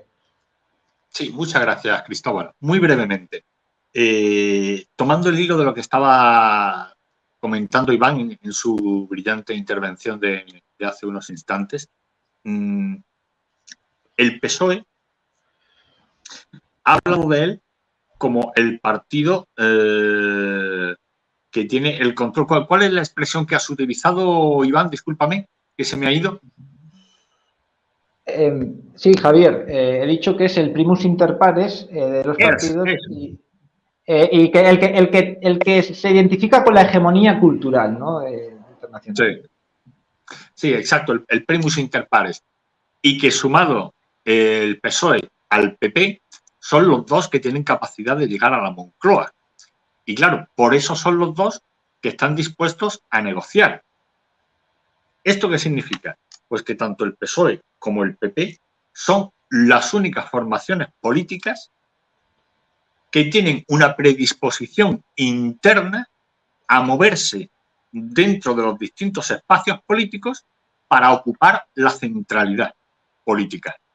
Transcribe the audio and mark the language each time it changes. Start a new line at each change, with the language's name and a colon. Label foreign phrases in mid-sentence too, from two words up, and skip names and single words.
Spanish: Sí, muchas gracias, Cristóbal. Muy brevemente, tomando el hilo de lo que estaba comentando Iván en su brillante intervención de hace unos instantes, el PSOE ha hablado de él como el partido que tiene el control. ¿Cuál es la expresión que has utilizado, Iván? Discúlpame, que se me ha ido. Sí, Javier, he dicho que es el
Latin: primus inter pares
Spanish: de los partidos y que el que se identifica con la hegemonía cultural, ¿no? Internacional. Sí, exacto, el
Latin: primus inter pares.
Spanish: Y que sumado el PSOE al PP son los dos que tienen capacidad de llegar a la Moncloa. Y claro, por eso son los dos que están dispuestos a negociar. ¿Esto qué significa? Pues que tanto el PSOE como el PP son las únicas formaciones políticas que tienen una predisposición interna a moverse dentro de los distintos espacios políticos para ocupar la centralidad política.